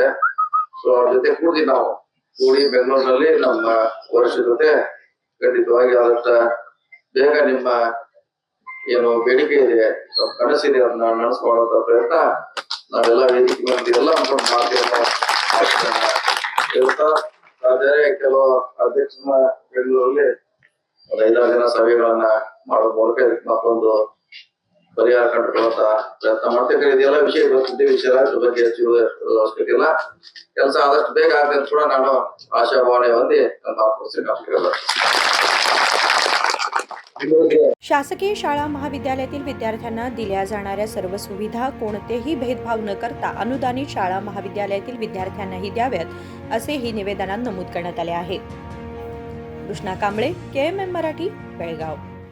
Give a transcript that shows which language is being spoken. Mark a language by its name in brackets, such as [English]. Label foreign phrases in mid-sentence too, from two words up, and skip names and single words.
[Kannada] ಸೊ ಅವ್ರ ಜೊತೆ ಕೂಡಿ ಬೆಂಗಳೂರಿನಲ್ಲಿ ನಮ್ಮ ವರಿಷ್ಠರ ಜೊತೆ ಖಂಡಿತವಾಗಿ ಆದಷ್ಟ ಬೇಗ ನಿಮ್ಮ ಏನು ಬೇಡಿಕೆ ಇದೆ, ಕನಸಿದೆ, ಅದನ್ನ ನಡೆಸ್ಕೊಳ್ಳುವಂತ ಪ್ರಯತ್ನ ನಾವೆಲ್ಲ ವೇದಿಕೆ ಬಂದಿರಲ್ಲ ಮಾಡ್ತೀವಿ ಹೇಳ್ತಾ ಕೆಲವು ಅಧ್ಯಕ್ಷನ ಬೆಂಗಳೂರಲ್ಲಿ 5-6 ಜನ ಸಭೆಗಳನ್ನ ಮಾಡೋ ಮೂಲಕ ಇದಕ್ಕೆ ಮತ್ತೊಂದು ಪರಿಹಾರ ಕಂಡುಕೊಳ್ಳುವಂತ ಪ್ರಯತ್ನ ಮಾಡ್ತೇವೆ। ಇದೆಲ್ಲ ವಿಷಯ ಗೊತ್ತಿದ್ದೆ, ವಿಷಯ ಬಗ್ಗೆ ಹೆಚ್ಚು ಅವಶ್ಯಕತೆ ಇಲ್ಲ, ಕೆಲಸ ಆದಷ್ಟು ಬೇಗ ಆಗದೆ ಕೂಡ ನಾನು ಆಶಾಭಾವನೆ ಹೊಂದಿ ನನ್ನ ಆತ್ಮಹತ್ಯೆ। [Marathi] शासकीय शाळा महाविद्यालयातील विद्यार्थ्यांना दिल्या जाणाऱ्या सर्व सुविधा कोणतेही भेदभाव न करता अनुदानित शाळा महाविद्यालयातील विद्यार्थ्यांनाही द्याव्यात असेही निवेदनात नमूद करण्यात आले आहे। कृष्णा कांबळे, KMM मराठी, बेळगाव।